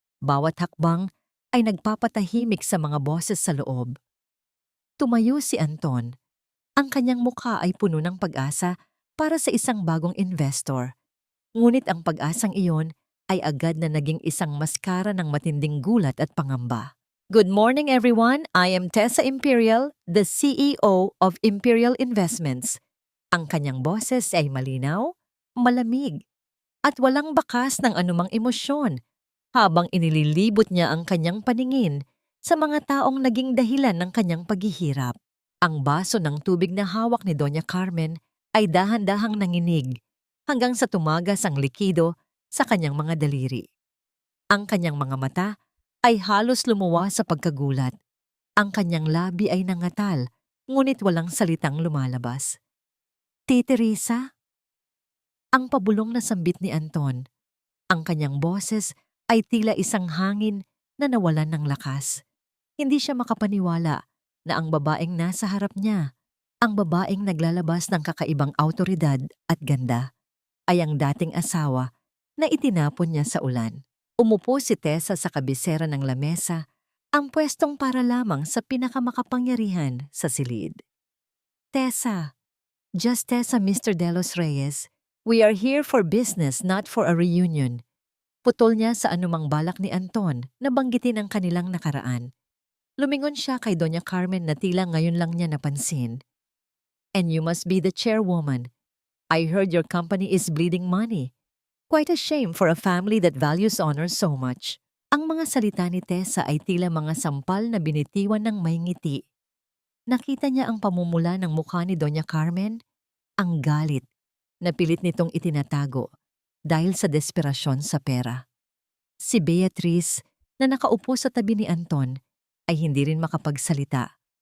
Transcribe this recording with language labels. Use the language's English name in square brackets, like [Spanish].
[Filipino] Bawat hakbang ay nagpapatahimik sa mga boses sa loob. Tumayo si Anton. Ang kanyang mukha ay puno ng pag-asa para sa isang bagong investor. Ngunit ang pag-asang iyon ay agad na naging isang maskara ng matinding gulat at pangamba. [English] Good morning everyone, I am Tessa Imperial, the CEO of Imperial Investments. [Filipino] Ang kanyang boses ay malinaw, malamig, at walang bakas ng anumang emosyon habang inililibot niya ang kanyang paningin sa mga taong naging dahilan ng kanyang paghihirap. Ang baso ng tubig na hawak ni Doña Carmen ay dahan-dahang nanginig hanggang sa tumagas ang likido sa kanyang mga daliri. Ang kanyang mga mata ay halos lumuwa sa pagkagulat. Ang kanyang labi ay nangatal, ngunit walang salitang lumalabas. Tita Risa? Ang pabulong na sambit ni Anton. Ang kanyang boses ay tila isang hangin na nawalan ng lakas. Hindi siya makapaniwala na ang babaeng nasa harap niya, ang babaeng naglalabas ng kakaibang awtoridad at ganda, ay ang dating asawa na itinapon niya sa ulan. Umupo si Tessa sa kabisera ng lamesa, ang pwestong para lamang sa pinakamakapangyarihan sa silid. [English] Tessa, just Tessa, Mr. De Los Reyes, we are here for business, not for a reunion. [Filipino] Putol niya sa anumang balak ni Anton na banggitin ang kanilang nakaraan. Lumingon siya kay Doña Carmen na tila ngayon lang niya napansin. [English] And you must be the chairwoman. I heard your company is bleeding money. Quite a shame for a family that values honor so much. [Filipino] Ang mga salita ni Tessa ay tila mga sampal na binitiwan ng may ngiti. Nakita niya ang pamumula ng mukha ni Doña Carmen, ang galit na pilit nitong itinatago dahil sa desperasyon sa pera. Si Beatrice na nakaupo sa tabi ni Anton ay hindi rin makapagsalita.